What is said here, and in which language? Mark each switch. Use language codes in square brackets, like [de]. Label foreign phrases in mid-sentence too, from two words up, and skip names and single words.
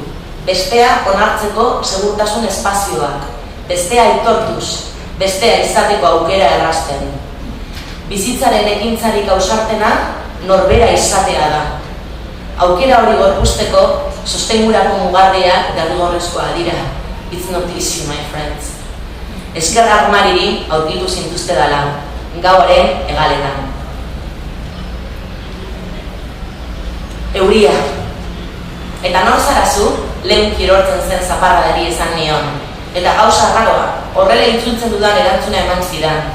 [eu] Bestea onartzeko segurtasun espazioak. Bestea aitortuz, bestea izateko aukera errazten. Bizitzaren ekintzarik ausartena norbera izatea da. Aukera hori gorpuzteko sostengurako mugarriak derrigorrezkoa dira. [en] It's not easy, my friends. [eu] Eskerrak mariri aurkitu zintuzte dala, gauaren hegaletan. Euria. Eta nor zarazu, lehen kirortzen zen zaparradari esan nion. Eta gauza raroa, horrela itzultzen dudan erantzuna eman zidan.